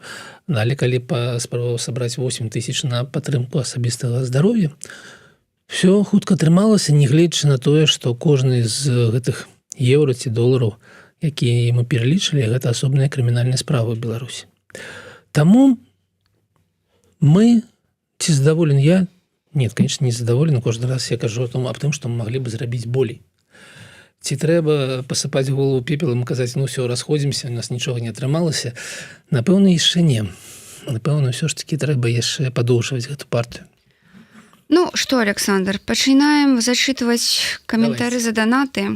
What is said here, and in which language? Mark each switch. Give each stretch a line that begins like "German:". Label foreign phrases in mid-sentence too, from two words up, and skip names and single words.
Belarusian: Але калі паспрабаваў сабраць 8 000 на падтрымку асабістага здароўя, все хутка атрымалася, нягледзячы на тое, што кожны з гэтых еўра ці долараў, якія мы пералічылі, гэта асобная крымінальная справа ў Беларусі. Таму мы, ці задаволен я?
Russian: Нет, конечно,
Belarusian: не задаволен. Кожны раз я кажу аб тым, што мы маглі бы зрабіць болей. Ці трэба пасыпаць голову пепелам і казаць, все, расходзімся, у нас нічога не атрымалася? Напэўна, яшчэ не. Напэўна, ўсё ж такі трэба яшчэ падоўжваць гэту партыю. Што, Александр, пачынаем зачытваць каментары за данаты.